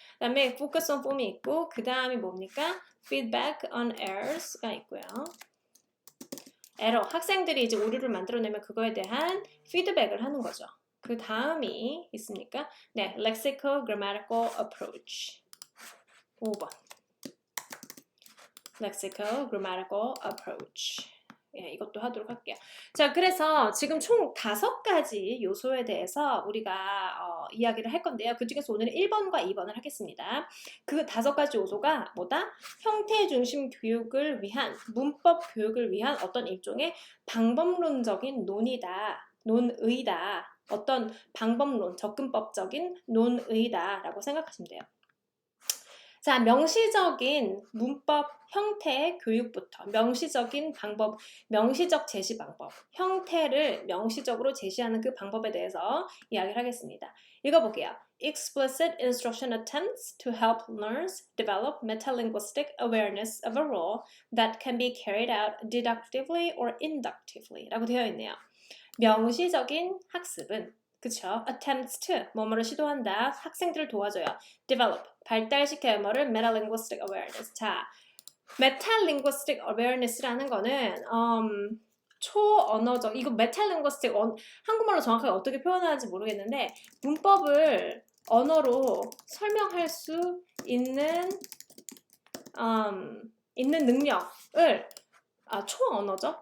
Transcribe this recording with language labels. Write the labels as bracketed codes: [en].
[ko] 그 다음에 focus on form이 있고, 그 다음이 뭡니까? [en] feedback on errors가 있고요. [ko] 학생들이 이제 오류를 만들어내면 그거에 대한 피드백을 하는 거죠. 그 다음이 있습니까? 네, [en] lexical grammatical approach. [ko] 5번. [en] lexical grammatical approach. [ko] 예, 이것도 하도록 할게요. 자, 그래서 지금 총 5가지 요소에 대해서 우리가 이야기를 할 건데요. 그 중에서 오늘은 1번과 2번을 하겠습니다. 그 5가지 요소가 뭐다? 형태 중심 교육을 위한, 문법 교육을 위한 어떤 일종의 방법론적인 논의다. 어떤 방법론, 접근법적인 논의다라고 생각하시면 돼요. 자, 명시적인 문법 형태 교육부터, 명시적인 방법, 명시적 제시 방법, 형태를 명시적으로 제시하는 그 방법에 대해서 이야기를 하겠습니다. 읽어볼게요. [en] Explicit instruction attempts to help learners develop metalinguistic awareness of a role that can be carried out deductively or inductively [ko] 라고 되어 있네요. 명시적인 학습은 그쵸? [en] attempts to [ko] 뭐뭐를 시도한다. 학생들을 도와줘요. develop 발달시켜요. [en] 뭐를 metalinguistic awareness. [ko] 자, metalinguistic awareness라는 거는 초언어적 이거 metalinguistic 한국말로 정확하게 어떻게 표현하는지 모르겠는데 문법을 언어로 설명할 수 있는 능력을 초언어죠?